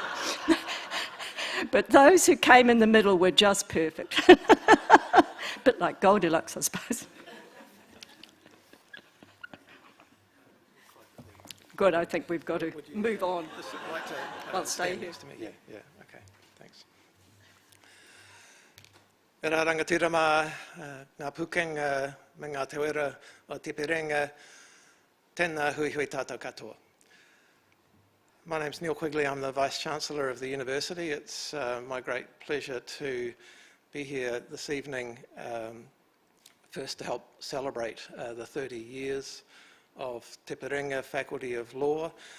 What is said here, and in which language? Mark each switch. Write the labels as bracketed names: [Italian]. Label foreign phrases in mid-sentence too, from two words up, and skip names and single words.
[English] But those who came in the middle were just perfect. A bit like Goldilocks, I suppose. Good, I think we've got to move on. I'll stay here. Yeah, okay, thanks. [Māori] E rā rangatira mā ngā pūkeng me ngā te wera o Te Piringa, tēnā hui hui tātou katoa. [English] My name's Neil Quigley, I'm the Vice-Chancellor of the University. It's my great pleasure to be here this evening, first to help celebrate the 30 years of Te Piringa Faculty of Law.